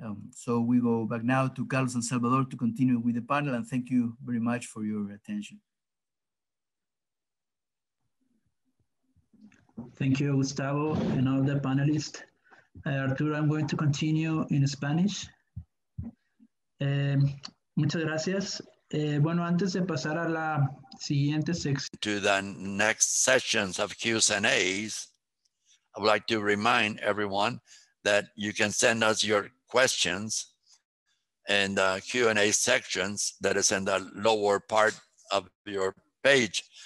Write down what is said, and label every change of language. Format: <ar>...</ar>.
<en>So we go back now to Carlos and Salvador to continue with the panel, and thank you very much for your attention. Thank you, Gustavo, and all the panelists. Arturo, I'm going to continue in Spanish.</en> <es>Muchas gracias. Bueno, antes de pasar a la siguiente sección.</es> <en>To the next sessions of Q's and A's, I would like to remind everyone that you can send us your questions in the Q&A sections that is in the lower part of your page.</en>